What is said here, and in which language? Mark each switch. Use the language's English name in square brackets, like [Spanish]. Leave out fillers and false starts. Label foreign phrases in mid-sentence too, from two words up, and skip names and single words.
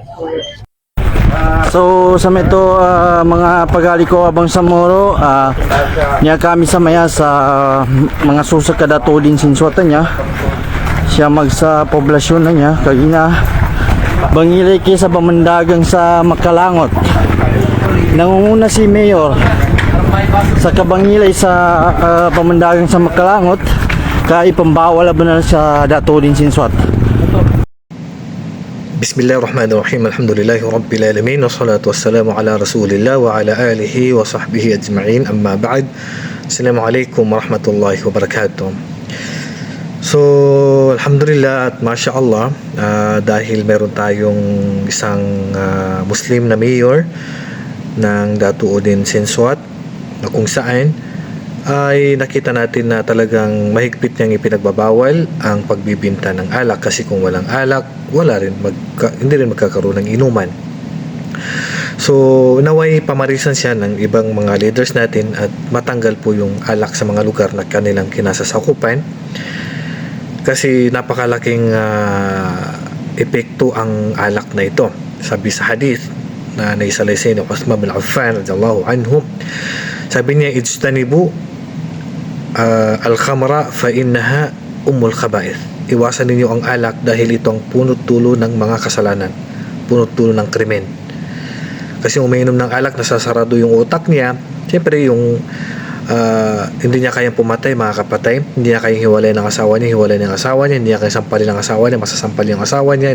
[Maguindanaon] So sa meto mga pagali ko abang sa moro niya kami sa maya sa mga susa kadato din sinswatan niya siya magsa poblasyon na niya kagina bangilay kay sa pamandagang sa Makalangot [Filipino] nangunguna si [Maguindanaon] Mayor sa kabangilay sa pamandagang sa Makalangot kay pambawal na sa dato din sinswat. [Arabic] بسم الله الرحمن الرحيم الحمد لله رب العالمين. والصلاة والسلام على رسول الله وعلى آله وصحبه أجمعين. أما بعد. السلام عليكم ورحمة الله وبركاته. [Filipino] So, Alhamdulillah at [Arabic] ما شاء الله, [Filipino] dahil meron tayong isang Muslim na mayor ng Dato Udin Siswat na kung saan ay nakita natin na talagang mahigpit niyang ipinagbabawal ang pagbibinta ng alak kasi kung walang alak, hindi rin magkakaroon ng inuman. So, naway pamarisan siya ng ibang mga leaders natin at matanggal po yung alak sa mga lugar na kanilang kinasasakupan kasi napakalaking epekto ang alak na ito. Sabi sa hadith na naisalaysay ni Uthman bin Affan [Arabic] رضي الله عنه, [Filipino] sabi niya, [Arabic] اجتنبوا الخمر فإنها أم الخبائث. [Filipino] Iwasan ninyo ang alak dahil ito ang punot-dulo ng mga kasalanan, punot-dulo ng krimen. Kasi umiinom ng alak, nasasarado yung utak niya. Siyempre yung hindi niya kayang pumatay, makakapatay. Hindi niya kayang hiwalay ng asawa niya, hiwalay ng asawa niya. Hindi niya kayang sampalin ng asawa niya, masasampal yung asawa niya.